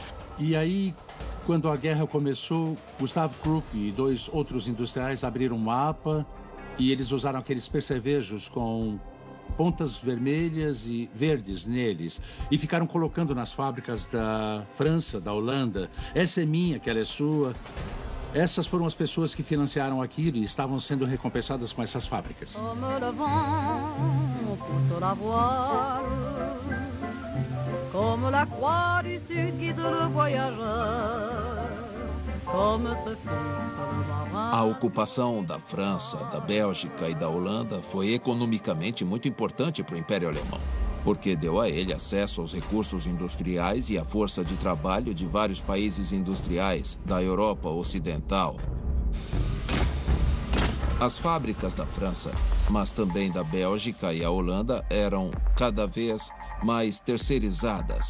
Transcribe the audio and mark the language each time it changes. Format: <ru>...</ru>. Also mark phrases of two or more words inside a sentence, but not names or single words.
<pt>E aí, Quando a guerra começou, Gustav Krupp e 2 outros industriais abriram um mapa e eles usaram aqueles percevejos com pontas vermelhas e verdes neles e ficaram colocando nas fábricas da França, da Holanda. Essa é minha, aquela é sua. Essas foram as pessoas que financiaram aquilo e estavam sendo recompensadas com essas fábricas.</pt> <fr>Comme la croix du sud guide le voyageur, comme ce fixe le marin.</fr> <pt>A ocupação da França, da Bélgica e da Holanda foi economicamente muito importante para o Império Alemão, porque deu a ele acesso aos recursos industriais e à força de trabalho de vários países industriais da Europa Ocidental. As fábricas da França, mas também da Bélgica e a Holanda, eram cada vez mais terceirizadas.</pt>